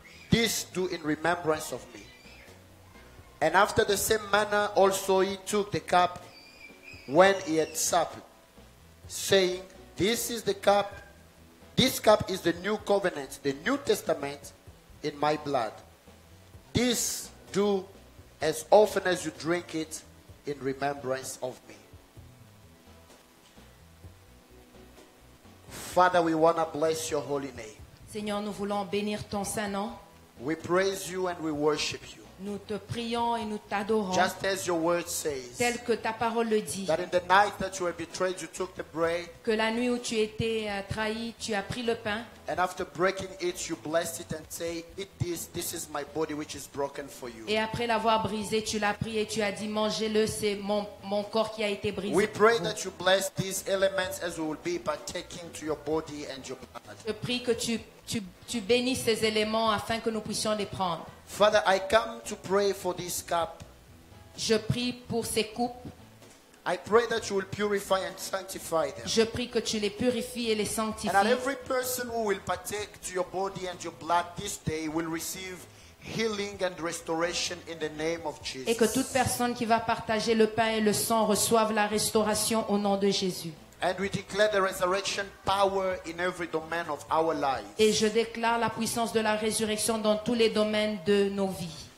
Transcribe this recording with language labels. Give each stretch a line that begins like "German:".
English: This do in remembrance of me. And after the same manner also he took the cup when he had supped, saying, This cup is the new covenant, the New Testament in my blood. This do as often as you drink it in remembrance of me. Father, we want to bless your holy name.
French: Seigneur, nous voulons bénir ton saint nom.
English: We praise you and we worship you.
French: Nous te prions et nous t'adorons.
English: Just as your word says,
French: Tel que ta parole le dit.
English: that in the night that you were betrayed, you took the bread,
French: Que la nuit où tu étais trahi, tu as pris le pain.
English: and after breaking it, you blessed it and say, Eat this, this is my body which is broken for you.
French: Et après l'avoir brisé, tu l'as pris et tu as dit, mangez-le, c'est mon corps qui a été brisé.
English: We pray
French: pour vous.
English: that you bless these elements as we will be partaking to your body and your blood.
French: Je prie que tu bénisses ces éléments afin que nous puissions les prendre.
English: Father, I come to pray for this cup.
French: Je prie pour ces coupes.
English: I pray that you will purify and sanctify them.
French: Je prie que tu les purifies et les
English: And that
French: sanctifies.
English: every person who will partake to your body and your blood this day will receive healing and restoration in the name of
French: Et que toute
English: Jesus.
French: personne qui va partager le pain et le sang reçoive la restauration au nom de Jésus.
English: And we declare the resurrection power in every domain of our lives.
French: Et je déclare la puissance de la résurrection dans tous les domaines de nos vies.